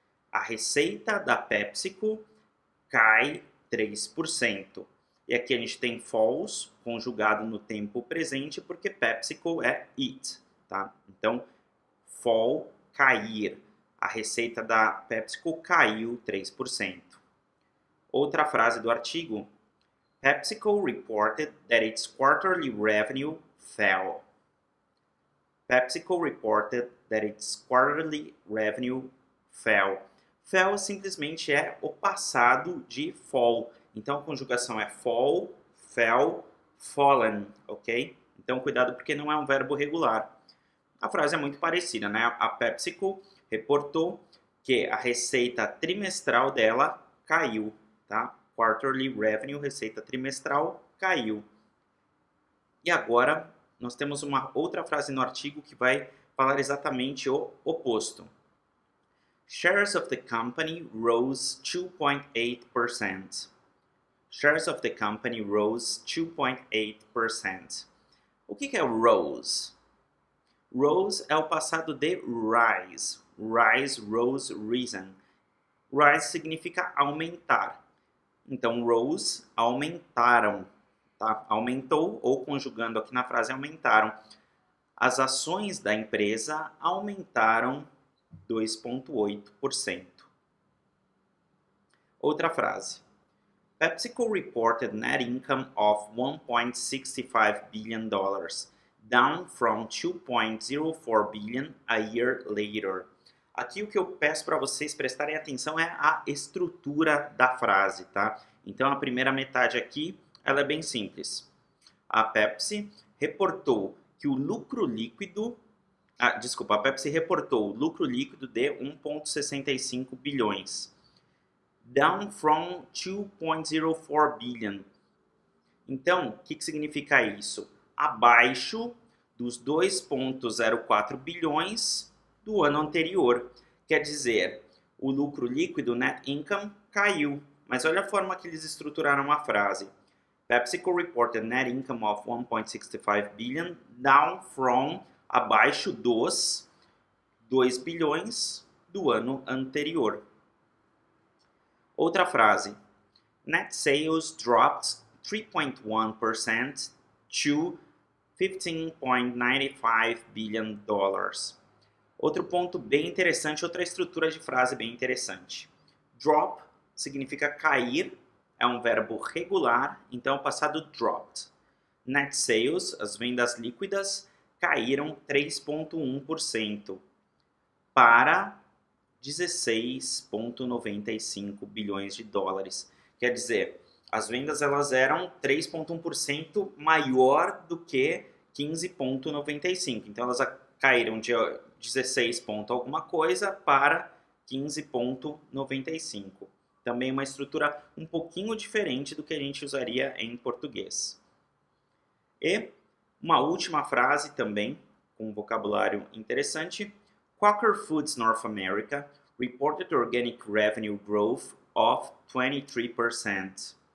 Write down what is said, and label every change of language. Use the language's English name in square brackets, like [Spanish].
[Portuguese] A receita da PepsiCo cai 3%. E aqui a gente tem falls conjugado no tempo presente porque PepsiCo é it, tá? Então, fall, cair. A receita da PepsiCo caiu 3%. Outra frase do artigo. [English] PepsiCo reported that its quarterly revenue fell. PepsiCo reported that its quarterly revenue fell. [Portuguese] Fell simplesmente é o passado de fall. Então a conjugação é fall, fell, fallen, ok? Então cuidado porque não é um verbo regular. A frase é muito parecida, né? A PepsiCo reportou que a receita trimestral dela caiu, tá? Quarterly revenue, receita trimestral, caiu. E agora nós temos uma outra frase no artigo que vai falar exatamente o oposto. [English] Shares of the company rose 2.8%. Shares of the company rose 2.8%. [Portuguese] O que é rose? Rose é o passado de rise. [English] Rise, rose, risen. [Portuguese] Rise significa aumentar. Então, rose, aumentaram. Tá? Aumentou, ou conjugando aqui na frase, aumentaram. As ações da empresa aumentaram 2,8%. Outra frase. [English] PepsiCo reported net income of $1.65 billion, down from $2.04 billion a year later. [Portuguese] Aqui o que eu peço para vocês prestarem atenção é a estrutura da frase, tá? Então a primeira metade aqui, ela é bem simples. A Pepsi reportou que o lucro líquido a Pepsi reportou lucro líquido de 1,65 bilhões. [English] Down from 2,04 billion. [Portuguese] Então, o que significa isso? Abaixo dos 2,04 bilhões do ano anterior. Quer dizer, o lucro líquido, net income, caiu. Mas olha a forma que eles estruturaram a frase. [English] PepsiCo reported net income of 1,65 billion, down from [Portuguese] abaixo dos 2 bilhões do ano anterior. Outra frase. [English] Net sales dropped 3.1% to $15.95 billion. [Portuguese] Outro ponto bem interessante, outra estrutura de frase bem interessante. Drop significa cair, é um verbo regular, então o passado dropped. Net sales, as vendas líquidas, caíram 3,1% para 16,95 bilhões de dólares. Quer dizer, as vendas elas eram 3,1% maior do que 15,95. Então elas caíram de 16 ponto alguma coisa para 15,95. Também uma estrutura um pouquinho diferente do que a gente usaria em português. E uma última frase também, com um vocabulário interessante. [English] Quaker Foods North America reported organic revenue growth of 23%.